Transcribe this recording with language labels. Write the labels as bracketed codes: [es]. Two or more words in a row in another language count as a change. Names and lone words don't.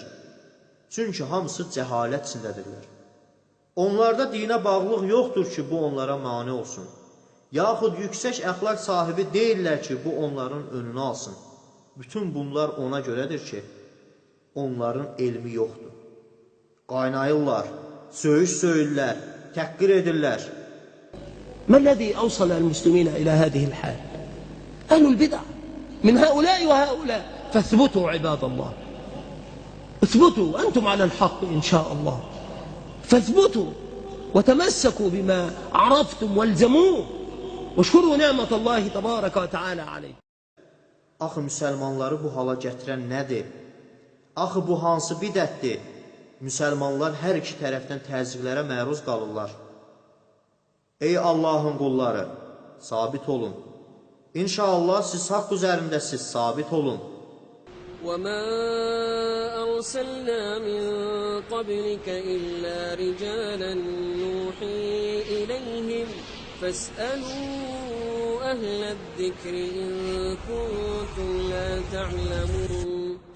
[az] Çünki hamısı cəhalət içindədirlər. Onlarda dinə bağlılıq yoxdur ki, bu onlara mane olsun. Yaxud yüksək əxlaq sahibi deyirlər ki, bu onların önünü alsın. Bütün bunlar ona görədir ki, onların elmi yoxdur. Qaynayırlar, söyüş söyürlər, təhqir edirlər. [ar] ما الذي أوصل المسلمين إلى هذه الحال؟ أهل البدع من هؤلاء وهؤلاء. فاثبتوا عباد الله، اثبتوا أنتم على الحق إن شاء الله، فاثبتوا وتمسكوا بما عرفتم والزموه واشكروا نعمة الله تبارك وتعالى عليكم. [az] Axı müsəlmanları bu hala gətirən nədir? Axı bu hansı bidətdir? Müsəlmanlar hər iki tərəfdən təzyiqlərə məruz qalırlar. Ey Allahın qulları, sabit olun. İnşallah siz haqq üzərindəsiz, sabit olun. [ar] وَمَا أَرْسَلْنَا مِنْ قَبْلِكَ إِلَّا رِجَالًا نُوحِي إِلَيْهِمْ فَاسْأَلُوا أَهْلَ الذِّكْرِ إِن كُنتُمْ لَا تَعْلَمُونَ